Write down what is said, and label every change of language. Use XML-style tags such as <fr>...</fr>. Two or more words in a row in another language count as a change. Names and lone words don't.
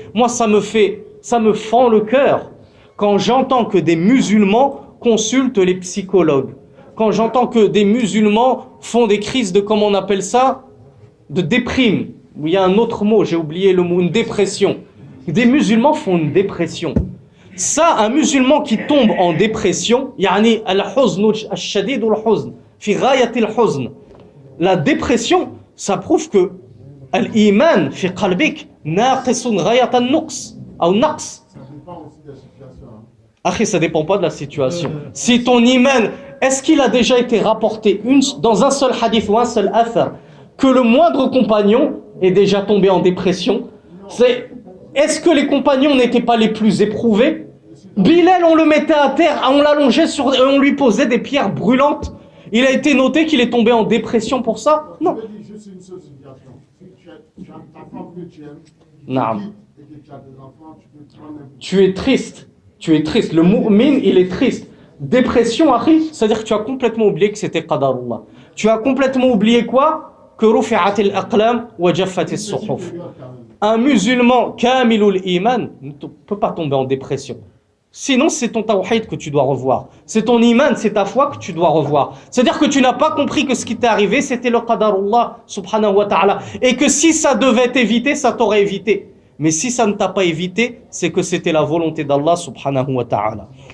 <fr>Moi, ça me fend le cœur quand j'entends que des musulmans consultent les psychologues. Quand j'entends que des musulmans font des crises de, comment on appelle ça? De déprime. Il y a un autre mot, j'ai oublié le mot, une dépression. Des musulmans font une dépression. Ça, un musulman qui tombe en dépression,</fr> <ar>يعني الحزن الشديد الحزن في غاية الحزن.</ar> <fr>La dépression, ça prouve que</fr> <ar>الإيمان في قلبك ناقص غاية النقص</ar> <fr>ou naqs. Ça dépend aussi de la situation. Après, ça dépend pas de la situation. Si ton iman, est-ce qu'il a déjà été rapporté dans un seul hadith ou un seul athar que le moindre compagnon est déjà tombé en dépression? Est-ce que les compagnons n'étaient pas les plus éprouvés? Bilal, on le mettait à terre, on l'allongeait et on lui posait des pierres brûlantes. Il a été noté qu'il est tombé en dépression pour ça? Non. Je dis juste une seule situation. Si tu as ta femme que tu aimes, Non. et que tu as des enfants, tu peux prendre un... Tu es triste. Tu es triste. Le mu'min, il est triste. Dépression, akhi, c'est-à-dire que tu as complètement oublié que c'était qadarullah. Tu as complètement oublié quoi? Que</fr> <ar>رفعت الأقلام وجفت الصحف.</ar> <fr>Un musulman</fr> <ar>كامل الإيمان</ar> <fr>ne peut pas tomber en dépression. Sinon, c'est ton tawhid que tu dois revoir. C'est ton iman, c'est ta foi que tu dois revoir. C'est-à-dire que tu n'as pas compris que ce qui t'est arrivé, c'était le qadarullah</fr> <ar>سبحانه وتعالى.</ar> <fr>Et que si ça devait t'éviter, ça t'aurait évité. Mais si ça ne t'a pas évité, c'est que c'était la volonté d'Allah</fr> <ar>سبحانه وتعالى.</ar>